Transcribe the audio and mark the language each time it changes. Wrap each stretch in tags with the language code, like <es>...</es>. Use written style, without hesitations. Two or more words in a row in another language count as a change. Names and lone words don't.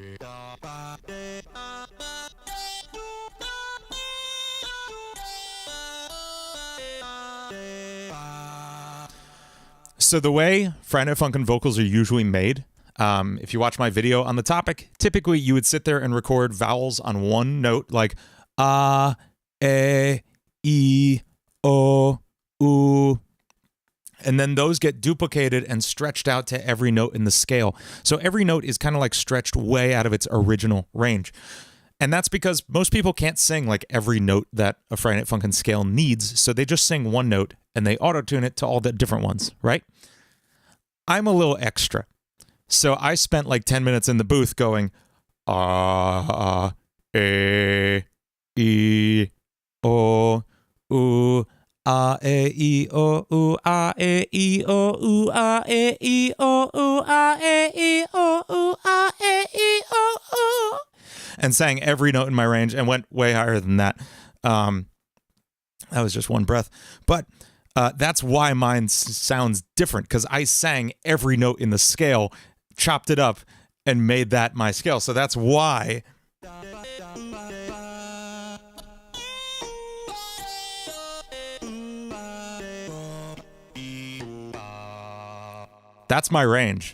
<en>So the way Friday Night Funkin' vocals are usually made, if you watch my video on the topic, typically you would sit there and record vowels on one note, like a, e, o, u, and then those get duplicated and stretched out to every note in the scale. So every note is kind of like stretched way out of its original range. And that's because most people can't sing like every note that a Friday Night Funkin' scale needs, so they just sing one note and they auto-tune it to all the different ones, right? I'm a little extra. So I spent like 10 minutes in the booth going, E, O, U, A, E, I, O, U, A, E, I, O, U, A, E, I, O, U, A, E, I, O, U, A, E, I, O, U. And sang every note in my range and went way higher than that. That was just one breath. But that's why mine sounds different, because I sang every note in the scale, chopped it up, and made that my scale. So that's why. That's my range.</en>